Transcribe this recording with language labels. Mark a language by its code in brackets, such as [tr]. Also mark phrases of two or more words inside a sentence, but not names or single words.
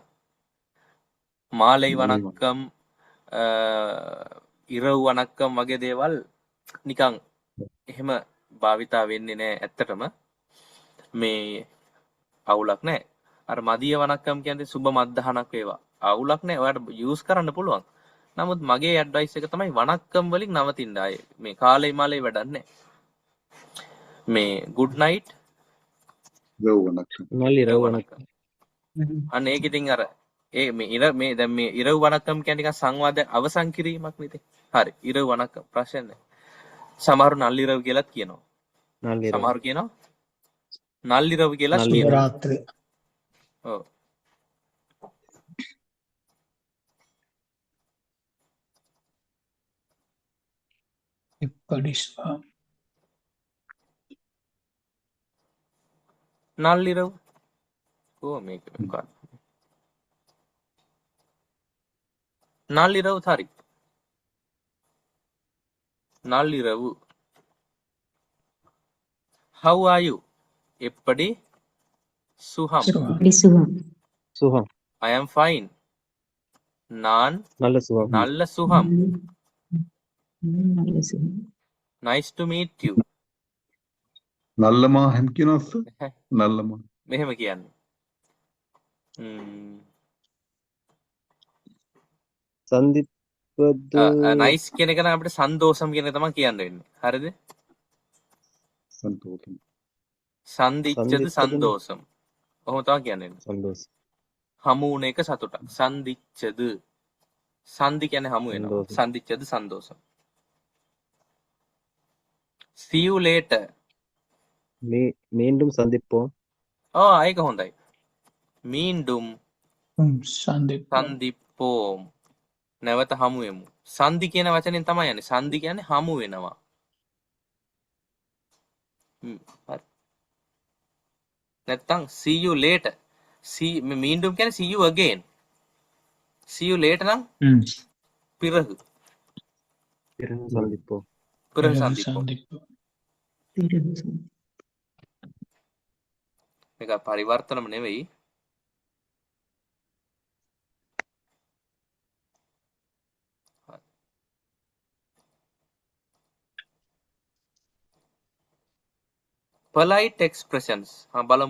[ta] மாலை வணக்கம் இரவு வணக்கம் [si] වගේ දේවල් නිකන් එහෙම භාවිතා වෙන්නේ නැහැ ඇත්තටම. මේ අවුලක් නැහැ. අර [ta] மதிய வணக்கம் [si] කියන්නේ සුබ මද්දහනක් වේවා. අවුලක් නැහැ. ඔයාලට යූස් කරන්න පුළුවන්. නමුත් මගේ ඇඩ්වයිස් එක තමයි වණක්කම් වලින් නවතින්න ආයේ. මේ කාලේ මාලේ වැඩක් නැහැ. මේ [en] good night [ta] இரவு வணக்கம் නල්ලි ඉරව් රව වණක්කම්. වණක්කම්. [si] අන්න ඒක ඉතින් අර ඒ මේ දැන් මේ [ta] இரவு வணக்கம் [si] කියන්නේ නිකන් සංවාද අවසන් කිරීමක් නෙද? හරි. [ta] இரவு வணக்கம் [si] ප්‍රශ්න නැහැ. සමහරු නල්ලිරව් කියලාත් කියනවා. [ta] நல் இரவு. [si] සමහරු කියනවා නල්ලිරව් කියලාත් [ta] නල්ලිරව්. [si] කියනවා. රාත්‍රී ඔව්. ඉප්පඩිස්වා [ta] නල්ලිරව්. [si] ඕ මේක මොකක්ද? නල්ලිරව් හරි. [ta] නල්ලිරව්. [en] How are you? [ta] எப்படி சுகம். சுகம் සුහම්. [en] I am fine. [ta] நான் நல்ல சுகம். நல்ல சுகம். நல்ல சுகம் [en] Nice to meet you. [si] நல்லமா හැම කියනවද நல்லமா මෙහෙම කියන්නේ. [ta] සන්දිප්පද [si] නයිස් කියන එක නම් අපිට සන්තෝෂම් කියන එක තමයි කියන්න වෙන්නේ. හරිද? [ta] සන්තෝෂම් සන්දිච්ඡද සන්දිච්ඡද [si] සන්තෝෂම්. කොහොම තමයි කියන්නේ. [ta] සන්දෝෂ. [si] හමු වුණ එක සතුටක්. සන්දිච්ඡද. සන්දි කියන්නේ හමු වෙනවා. [ta] සන්තෝෂම්. சந்திச்சது சந்தோஷம். [en] See you later. [ta] மீண்டும் சந்திப்போம். [si] ඒක හොඳයි. [ta] மீண்டும் சந்திப்போம். [si] නැවත හමු වෙමු. සන්දි කියන වචනෙන් තමයි යන්නේ. සන්දි කියන්නේ හමු වෙනවා. හරි. නැත්තම් [en] see you later. [si] මීන්ඩුම් කියන්නේ [en] see you again. see you later [si] නම් පිරහු. [ta] பிறகு சந்திப்போம். பிறகு சந்திப்போம். [si] මේක පරිවර්තනම නෙවෙයි. [en] polite expressions. බලමු.